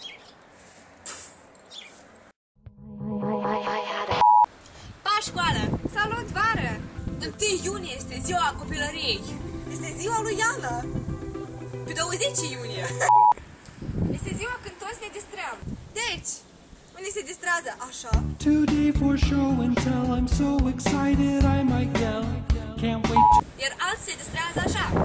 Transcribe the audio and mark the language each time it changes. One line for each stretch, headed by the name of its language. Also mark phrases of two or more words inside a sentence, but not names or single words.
Romanian: Pa, școală! Salut, vară! 1 iunie este ziua copilăriei. Este ziua lui Iana. Pe 20 iunie. Este ziua când toți ne distrăm. Deci, unii se distrează așa.
English: Today for show and tell, I'm so excited I might yell. Can't wait to...
Romanian: Iar alții se distrează așa.